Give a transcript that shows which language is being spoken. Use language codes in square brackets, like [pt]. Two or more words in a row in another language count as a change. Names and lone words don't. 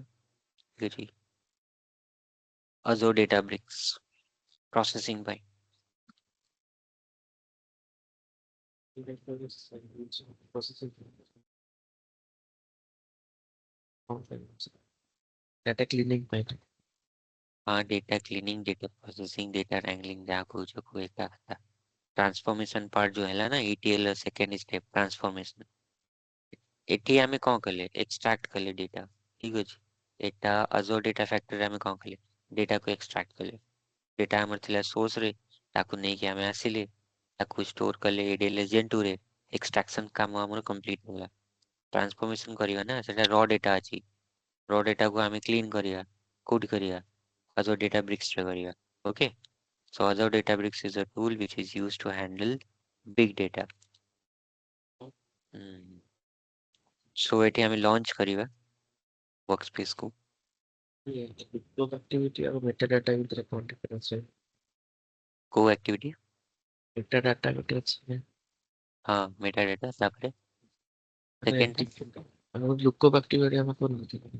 [or] ଠିକ୍ ଅଛି। Azure Databricks ପ୍ରୋସେସିଂ ପାଇଁ। [en] data cleaning [or] ପାଇଁ। [en] हाँ, data cleaning, data processing, data wrangling [or] ଯାହା କହୁଛ କୁହ ଏକା କଥା। [en] transformation part [or] ଯୋଉ ହେଲା ନା, [en] ETL second step transformation. [or] ଏଠି ଆମେ କ'ଣ କଲେ? ଏକ୍ସଟ୍ରାକ୍ଟ କଲେ ଡେଟା। ଠିକ୍ ଅଛି। ଏଟା Azure ଡେଟା ଫ୍ୟାକ୍ଟ୍ରିରେ ଆମେ କ'ଣ କଲେ? ଡେଟାକୁ ଏକ୍ସଟ୍ରାକ୍ଟ କଲେ। ଡେଟା ଆମର ଥିଲା ସୋର୍ସରେ, ତାକୁ ନେଇକି ଆମେ ଆସିଲେ, ତାକୁ ଷ୍ଟୋର କଲେ ADLS Gen 2 ରେ। ଏକ୍ସଟ୍ରାକ୍ସନ କାମ ଆମର କମ୍ପ୍ଲିଟ ହେଲା। ଟ୍ରାନ୍ସଫର୍ମେସନ କରିବା ନା, ସେଟା [en] raw data [or] ଅଛି। [en] raw dataku [or] ଆମେ କ୍ଲିନ୍ କରିବା। କୋଉଠି କରିବା? Azure Databricks ରେ କରିବା। Okay. [en] So Azure Databricks is a tool which is used to handle big data. [or] So ଏଠି ଆମେ ଲଞ୍ଚ କରିବା workspace କୁ। ଆକ୍ଟିଭିଟି ଆଉ ମେଟା ଡାଟା ଭିତରେ କଣ ଡିଫରେନ୍ସ? କୋଉ ଆକ୍ଟିଭିଟି? ମେଟା ଡାଟା ଗୋଟେ ଅଛି। ହଁ, ମେଟା ଡାଟା। ତାପରେ ମାନେ ସେକେଣ୍ଡ ଟା ଆମର [en] lookup activity [or] ଆମେ କରୁନଥିଲେ